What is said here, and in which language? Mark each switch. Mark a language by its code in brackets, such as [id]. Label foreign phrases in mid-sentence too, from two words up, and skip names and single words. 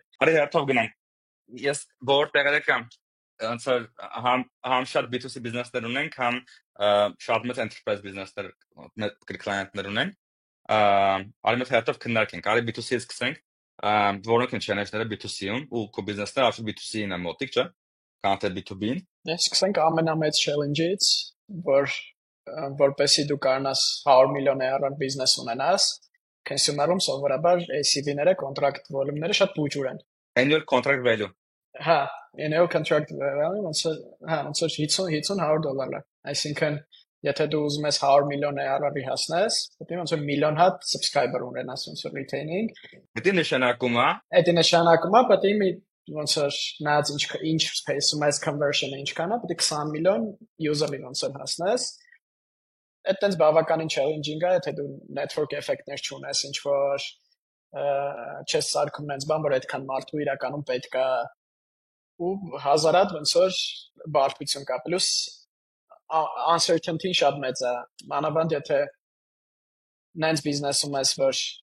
[hy] Արի հերթով գնանք։ Ես որտեղ եմ ոնց որ համ շատ B2C բիզնեսներ ունենք, համ շատ մեծ enterprise բիզնեսներ, մեծ client-ներ ունենք։ Արի մեծ հերթով քննարկենք։ Արի B2C-ից սկսենք։ Որոնք են challenge-ները B2C-ում ու քո բիզնեսները absolute B2C-ին է մոտիկ, չէ՞։ Քան թե B2B-ին։ Ես սկսենք ամենամեծ challenge-ից, որպեսի դու կարողանաս 100 միլիոն ARR բիզնես ունենաս, consumer-ում սովորաբար ACV-ները, [en] contract volume- [hy] ները շատ փոքր են։ [en] Annual contract value։ Հա, annual contract value, [hy] ոնց որ 50-100 $, այսինքն եթե դու ուզում ես 100 միլիոն ARR-ի հասնես, պետք է ոնց որ միլիոն հատ subscriber ունենաս, ոնց որ retaining։ Դա նշանակում է, Այդ նշանակում է, պետք է ոնց որ նայած ինչ space-ում այս conversion-ը ինչքան է, պետք է 20 միլիոն user-ի ոնց որ հասնես։ Այդ տենց բավականին challenging է, եթե դու [en] network effect- [hy] ներ չունես, ինչ որ չես սարքում նենց բան, որ այդքան մարդու իրականում պետք է ու հազարատ ոնց որ բարդություն կա, պլյուս uncertainty-ն շատ մեծ է, մանավանդ եթե նենց բիզնեսում ես, որ